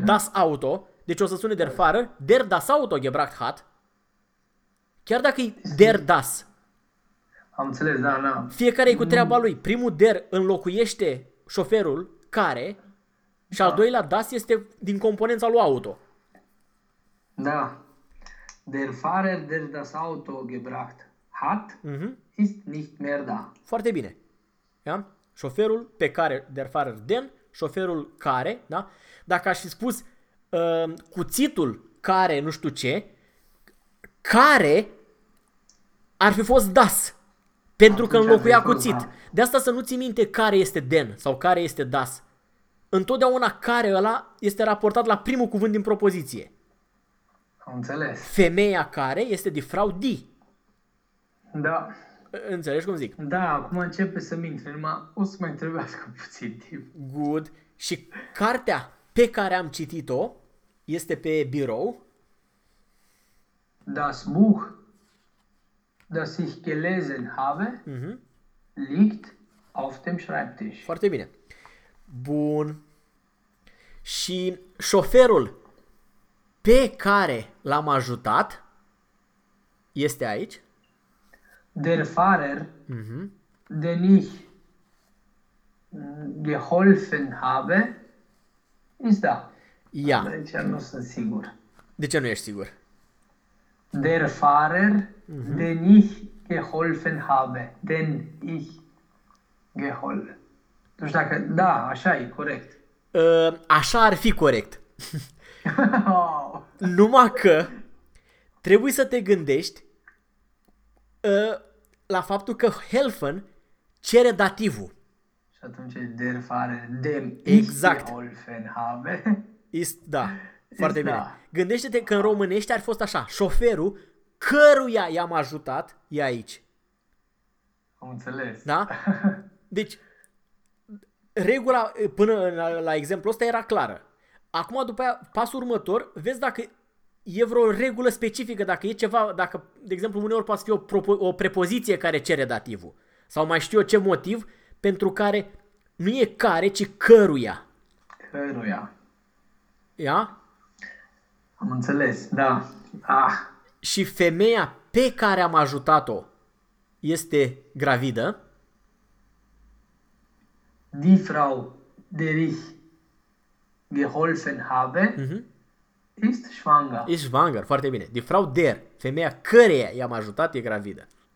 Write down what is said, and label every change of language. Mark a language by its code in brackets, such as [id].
[de] Das Auto, [ro] deci o să sune [de] der Fahrer, der das Auto gebracht hat, [ro] chiar dacă e [de] der das. [ro] Am înțeles, da, da. Fiecare e cu treaba lui. Primul der înlocuiește șoferul, care, și al doilea das este din componența lui auto. Da. [de] Der Fahrer, der das Auto gebracht hat, ist nicht mehr da. [ro] Foarte bine. Ja? Șoferul pe care, [de] der Fahrer den, [ro] șoferul care, da? Dacă aș fi spus cuțitul care, nu știu ce, care ar fi fost das, pentru că înlocuia cuțit. Da. De asta să nu ții minte care este den sau care este das. Întotdeauna care ăla este raportat la primul cuvânt din propoziție. Am înțeles. Femeia care este [de] die Frau die. [ro] Da. Înțelegi cum zic? Da, acum începe să intre, numai o să mai trebuiască puțin timp. [en] Good. [ro] Și cartea pe care am citit-o este pe birou. [de] Das Buch, das ich gelesen habe, liegt auf dem Schreibtisch. [ro] Foarte bine. Bun. Și șoferul pe care l-am ajutat este aici. [de] Der Fahrer, den ich geholfen habe, ist da. [ro] Ia. Deci nu sunt sigur. De ce nu ești sigur? [de] Der Fahrer, den ich geholfen habe, den ich geholfen. [ro] Deci dacă, da, așa e, corect. Așa ar fi corect. Numai că trebuie să te gândești la faptul că helfen cere dativul. Și atunci [de] der fare dem [ro] exact. [de] Ich geholfen habe. [ro] Ist, da, foarte ist bine. Da. Gândește-te că în românești ar fost așa. Șoferul căruia i-am ajutat e aici. Am înțeles. Da? Deci, regula până la exemplu ăsta era clară. Acum, după aia, pasul următor, vezi dacă e vreo regulă specifică, dacă e ceva, dacă, de exemplu, uneori poate fi o prepoziție care cere dativul. Sau mai știu eu ce motiv pentru care nu e care, ci căruia. Căruia. Ia? Am înțeles, da. Ah. Și femeia pe care am ajutat-o este gravidă. [de] Die Frau, der ich geholfen habe, ist schwanger. Ist schwanger, [ro] foarte bine. [de] Die Frau der, [ro] femeia căreia i-am ajutat, e gravidă.